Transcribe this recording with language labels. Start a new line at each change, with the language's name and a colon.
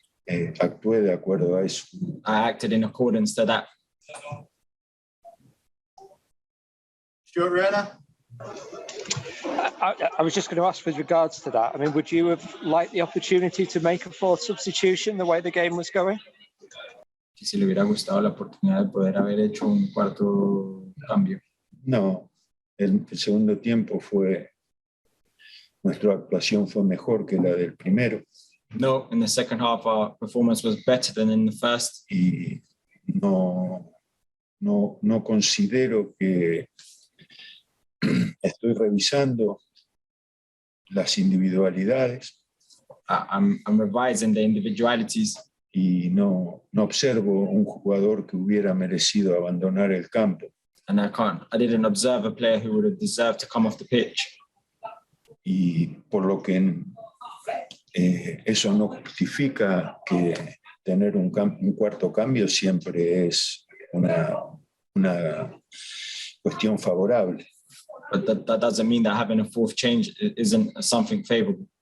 Spanish: actué de acuerdo a eso.
English: I acted in accordance to that. Stuart Rayner. I was just going to ask with regards to that. I mean, would you have liked the opportunity to make a 4th substitution the way the game was going?
Spanish: Si le hubiera gustado la oportunidad de poder haber hecho un cuarto cambio. No, el segundo tiempo nuestra actuación fue mejor que la del primero.
English: No, in the second half our performance was better than in the first.
Spanish: Y no considero que estoy revisando las individualidades.
English: I'm revising the individualities.
Spanish: Y no observo un jugador que hubiera merecido abandonar el campo.
English: And I didn't observe a player who would have deserved to come off the pitch.
Spanish: y por lo que eso no justifica que tener un cuarto cambio siempre es una cuestión favorable.
English: But that doesn't mean that having a fourth change isn't something favorable.